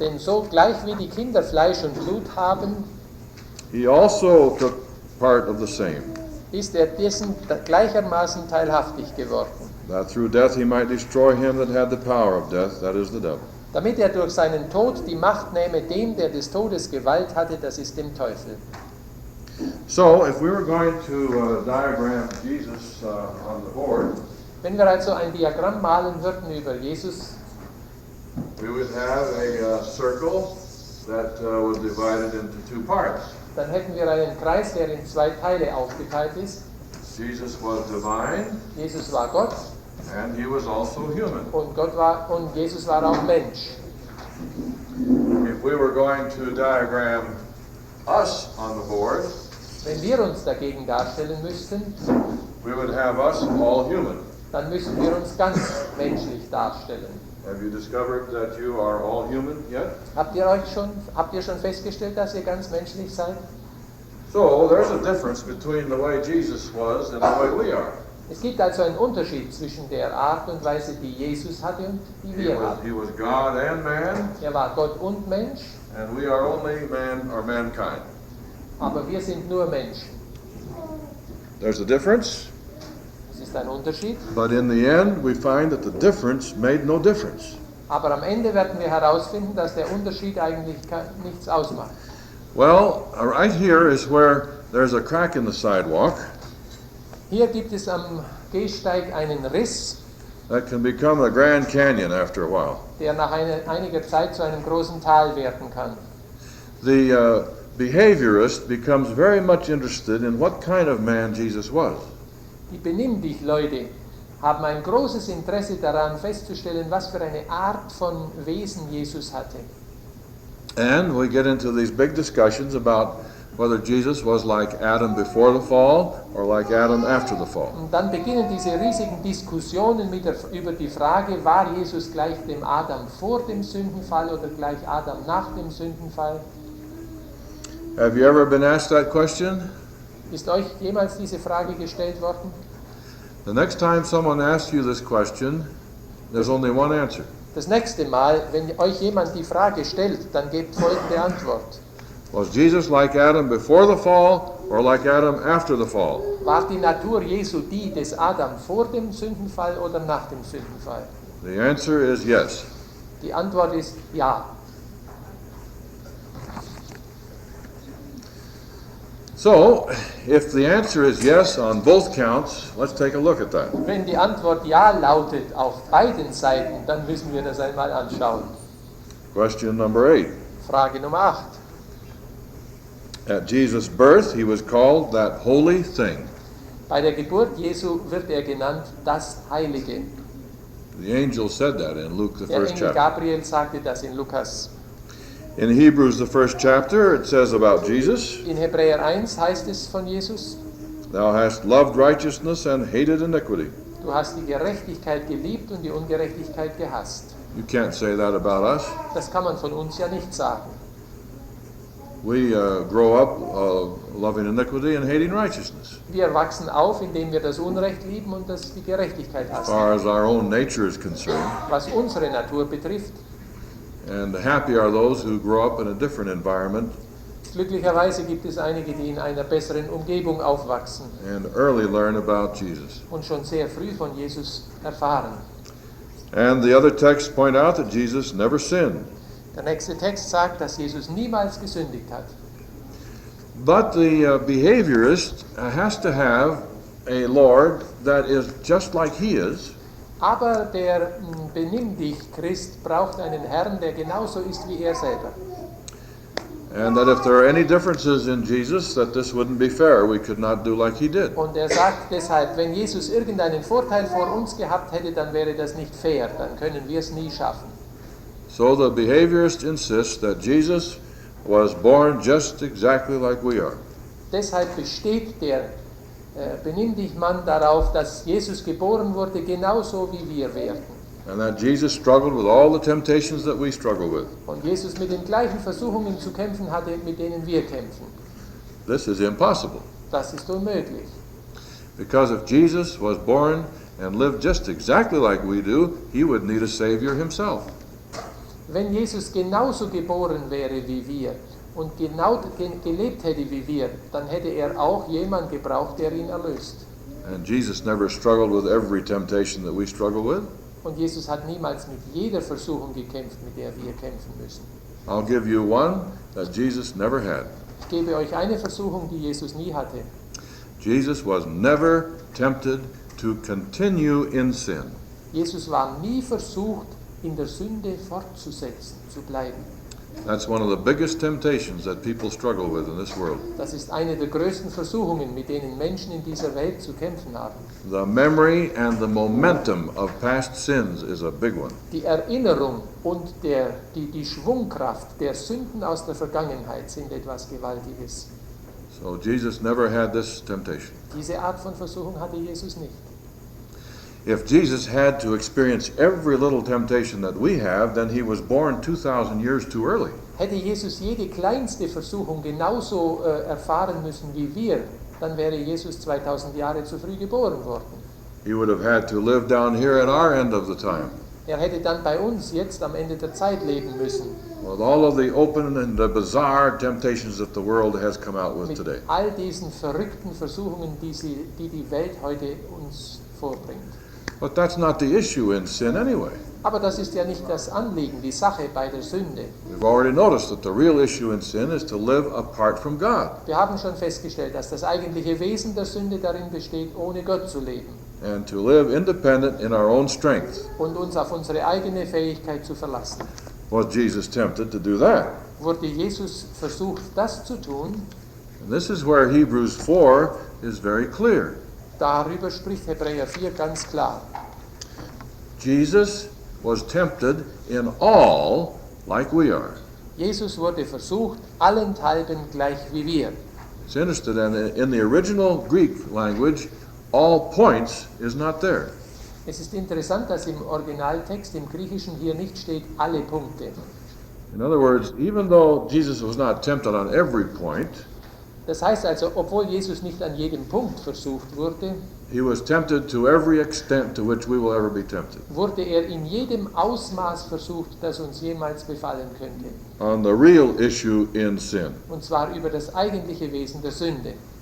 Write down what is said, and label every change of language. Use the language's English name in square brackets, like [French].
[German] Denn so gleich wie die Kinder Fleisch und Blut haben, [English] he also took part of the same, [German] ist er dessen gleichermaßen teilhaftig geworden, [English] that through death he might destroy him that had the power of death, that is the devil. [German] damit er durch seinen Tod die Macht nähme dem, der des Todes Gewalt hatte, das ist dem Teufel. [English] So, if we were going to diagram Jesus on the board, [German] Wenn wir also ein Diagramm malen würden über Jesus, [English] we would have a circle that was divided into 2 parts. [German] dann hätten wir einen Kreis, der in 2 Teile aufgeteilt ist. [English] Jesus was divine, [German] Jesus war Gott [English] and he was also human. [German] und Jesus war auch Mensch. [English] If we were going to diagram us on the board, [German] Wenn wir uns dagegen darstellen müssten, [English] we would have us all human. [German] dann müssen wir uns ganz menschlich darstellen. [English] Have you discovered that you are all human yet? [German] Habt ihr schon festgestellt, dass ihr ganz menschlich seid? [English] So there's a difference between the way Jesus was and the way we are. [German] Es gibt also einen Unterschied zwischen der Art und Weise, die Jesus hatte und die wir haben. [English] He was God and man, [German] Er war Gott und Mensch, [English] and we are only man or mankind. [German] aber wir sind nur Menschen. [English] There's a difference, [German] Es ist ein Unterschied, [English] but in the end we find that the difference made no difference. [German] aber am Ende werden wir herausfinden, dass der Unterschied eigentlich nichts ausmacht. [English] Well, right here is where there's a crack in the sidewalk [German] Hier gibt es am Gehsteig einen Riss, [English] that can become a Grand Canyon after a while. [German] der nach einiger Zeit zu einem großen Tal werden kann. [English] The behaviorist becomes very much interested in what kind of man Jesus was. [German] Die Benimm-dich-Leute haben ein großes Interesse daran festzustellen, was für eine Art von Wesen Jesus hatte. [English] And we get into these big discussions about whether Jesus was like Adam before the fall or like Adam after the fall. [German] Und dann beginnen diese riesigen Diskussionen über die Frage, war Jesus gleich dem Adam vor dem Sündenfall oder gleich Adam nach dem Sündenfall? [English] Have you ever been asked that question? [German] Ist euch jemals diese Frage gestellt worden? [English] The next time someone asks you this question, there's only one answer. [German] Das nächste Mal, wenn euch jemand die Frage stellt, dann gebt folgende Antwort. [English] Was Jesus like Adam before the fall or like Adam after the fall? [German] War die Natur Jesu die des Adam vor dem Sündenfall oder nach dem Sündenfall? [English] The answer is yes. [German] Die Antwort ist ja. [English] So, if the answer is yes on both counts, let's take a look at that. [German] Wenn die Antwort ja lautet auf beiden Seiten, dann müssen wir das einmal anschauen. [English] Question number 8. [German] Frage Nummer 8. [English] At Jesus' birth, he was called that holy thing. [German] Bei der Geburt Jesu wird er genannt das Heilige. [English] The angel said that in Luke, the [German] Der [English] first [German] Engel [English] chapter. [German] Gabriel sagte das in Lukas. [English] In Hebrews, the first chapter, it says about Jesus, [German] In Hebräer 1 heißt es von Jesus, [English] Thou hast loved righteousness and hated iniquity. [German] du hast die Gerechtigkeit geliebt und die Ungerechtigkeit gehasst. [English] You can't say that about us. [German] Das kann man von uns ja nicht sagen. [English] We grow up loving iniquity and hating righteousness. [German] Wir wachsen auf, indem wir das Unrecht lieben und die Gerechtigkeit [English] As [German] hassen. [English] far as our own nature is concerned. [German] Was unsere Natur betrifft, [English] And happy are those who grow up in a different environment [German] glücklicherweise gibt es einige, die in einer besseren Umgebung aufwachsen [English] and early learn about Jesus. [German] und schon sehr früh von Jesus erfahren. [English] And the other texts point out that Jesus never sinned. [German] Der nächste Text sagt, dass Jesus niemals gesündigt hat. [English] But the behaviorist has to have a Lord that is just like he is. [German] Aber der Benimm-dich-Christ braucht einen Herrn, der genauso ist wie er selber. [English] And that if there are any differences in Jesus, that this wouldn't be fair. We could not do like he did. [German] Und er sagt deshalb, wenn Jesus irgendeinen Vorteil vor uns gehabt hätte, dann wäre das nicht fair, dann können wir es nie schaffen. [English] So the behaviorist insists that Jesus was born just exactly like we are. [German] Deshalb besteht der Benimm-dich-Mann darauf, dass Jesus geboren wurde, genauso wie wir werden. [English] And that Jesus struggled with all the temptations that we struggle with. [German] Und Jesus mit den gleichen Versuchungen zu kämpfen hatte, mit denen wir kämpfen. [English] This is impossible. [German] Das ist unmöglich. [English] Because if Jesus was born and lived just exactly like we do, he would need a Savior himself. [German] Wenn Jesus genauso geboren wäre wie wir und genau gelebt hätte wie wir, dann hätte er auch jemanden gebraucht, der ihn erlöst. [English] And Jesus never struggled with every temptation that we struggle with. [German] Und Jesus hat niemals mit jeder Versuchung gekämpft, mit der wir kämpfen müssen. [English] I'll give you one that Jesus never had. [German] Ich gebe euch eine Versuchung, die Jesus nie hatte. [English] Jesus was never tempted to continue in sin. [German] Jesus war nie versucht, in der Sünde fortzusetzen, zu bleiben. [English] That's one of the biggest temptations that people struggle with in this world. [German] Das ist eine der größten Versuchungen, mit denen Menschen in dieser Welt zu kämpfen haben. [English] The memory and the momentum of past sins is a big one. [German] Die Erinnerung und die Schwungkraft der Sünden aus der Vergangenheit sind etwas Gewaltiges. [English] So Jesus never had this temptation. [German] Diese Art von Versuchung hatte Jesus nicht. [English] If Jesus had to experience every little temptation that we have, then he was born 2,000 years too early. [German] Hätte Jesus jede kleinste Versuchung genauso erfahren müssen wie wir, dann wäre Jesus 2000 Jahre zu früh geboren worden. [English] He would have had to live down here at our end of the time, [German] Er hätte dann bei uns jetzt am Ende der Zeit leben müssen. [English] with all of the open and the bizarre temptations that the world has come out with [German] Mit [English] today. [German] all diesen verrückten Versuchungen, die die Welt heute uns vorbringt. [English] But that's not the issue in sin anyway. [German] Aber das ist ja nicht das Anliegen, die Sache bei der Sünde. [English] We've already noticed that the real issue in sin is to live apart from God [German] Wir haben schon festgestellt, dass das eigentliche Wesen der Sünde darin besteht, ohne Gott zu leben [English] and to live independent in our own strength. [German] und uns auf unsere eigene Fähigkeit zu verlassen. [English] Was Jesus tempted to do that? [German] Wurde Jesus versucht, das zu tun? [English] And this is where Hebrews 4 is very clear. [German] Darüber spricht Hebräer 4 ganz klar. [English] Jesus was tempted in all like we are. [German] Jesus wurde versucht, allenthalben gleich wie wir. [English] It's interesting, and in the original Greek language, all points is not there. [German] Es ist interessant, dass im Originaltext, im Griechischen, hier nicht steht, alle Punkte. [English] In other words, even though Jesus was not tempted on every point, [German] Das heißt also, obwohl Jesus nicht an jedem Punkt versucht wurde, [English] he was tempted to every extent to which we will ever be tempted. [German] wurde er in jedem Ausmaß versucht, das uns jemals befallen könnte. [English] On the real issue in sin. [German] Und zwar über das eigentliche Wesen der Sünde.